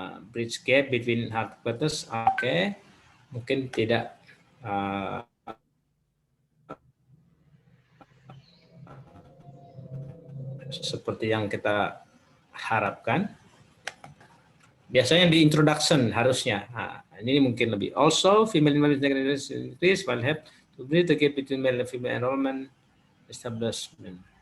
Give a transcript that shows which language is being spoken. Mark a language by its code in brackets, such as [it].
[en] Bridge gap between hypotheses, oke. [id] Mungkin tidak seperti yang kita harapkan. Biasanya di introduction harusnya. Nah, ini mungkin lebih. [en] Also, female increase will help to bridge the gap between male and female enrollment establishment.